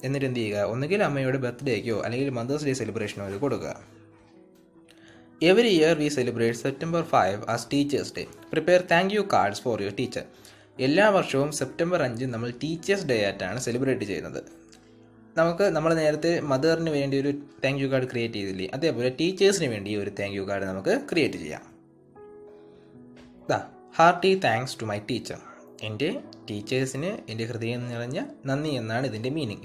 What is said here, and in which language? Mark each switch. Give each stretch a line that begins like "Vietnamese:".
Malayalam: എന്നിട്ട് എന്ത് ചെയ്യുക, ഒന്നുകിൽ അമ്മയുടെ ബർത്ത്ഡേക്കോ അല്ലെങ്കിൽ മദേഴ്സ് ഡേ സെലിബ്രേഷനോ ഇത് കൊടുക്കുക.
English: Every year we celebrate September 5 as Teachers Day. Prepare thank you cards for your teacher.
Malayalam: എല്ലാ വർഷവും സെപ്റ്റംബർ 5 നമ്മൾ ടീച്ചേഴ്സ് ഡേ ആയിട്ടാണ് സെലിബ്രേറ്റ് ചെയ്യുന്നത്. നമ്മൾ നേരത്തെ മദറിന് വേണ്ടി ഒരു താങ്ക് യു കാർഡ് ക്രിയേറ്റ് ചെയ്തില്ലേ, അതേപോലെ ടീച്ചേഴ്സിന് വേണ്ടി ഒരു താങ്ക് യു കാർഡ് നമുക്ക് ക്രിയേറ്റ് ചെയ്യാം.
English: Hearty thanks to my teacher.
Malayalam: എൻ്റെ ടീച്ചേഴ്സിന് എൻ്റെ ഹൃദയം നിറഞ്ഞ നന്ദി എന്നാണ് ഇതിൻ്റെ മീനിങ്.